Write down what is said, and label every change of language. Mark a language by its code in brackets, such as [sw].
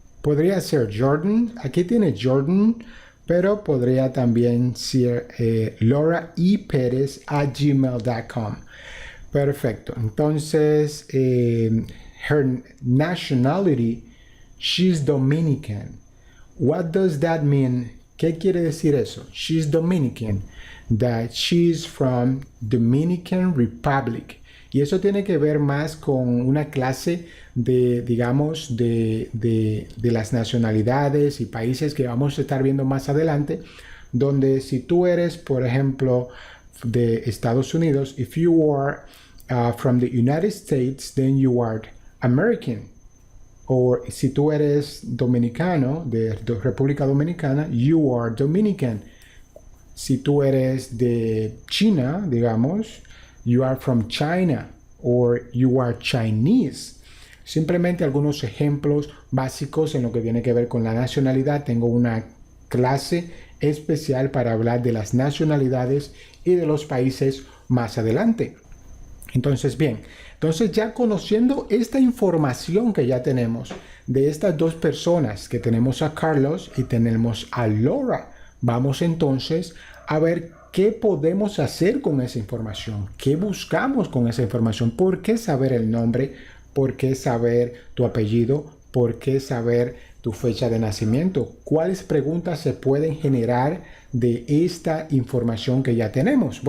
[es] Podría ser Jordan, aquí tiene Jordan, pero podría también ser Laura E. Pérez @gmail.com. Perfecto. [en] Entonces, her nationality, she's Dominican. What does that mean? ¿Qué quiere decir eso? She's Dominican. That she's from Dominican Republic. [es] Y eso tiene que ver más con una clase digamos, de las nacionalidades y países que vamos a estar viendo más adelante, donde si tú eres, por ejemplo, de Estados Unidos, if you are from the United States, then you are American. O si tú eres dominicano, de República Dominicana, you are Dominican. [en] Si tú eres de China, digamos, you are from China, or you are Chinese. [es] Simplemente algunos ejemplos básicos en lo que tiene que ver con la nacionalidad. Tengo una clase especial para hablar de las nacionalidades y de los países más adelante. Entonces, bien, entonces ya conociendo esta información que ya tenemos de estas dos personas, que tenemos a Carlos y tenemos a Laura, vamos entonces a ver qué podemos hacer con esa información, qué buscamos con esa información, por qué saber el nombre, por qué saber tu apellido, por qué saber tu fecha de nacimiento, cuáles preguntas se pueden generar de esta información que ya tenemos.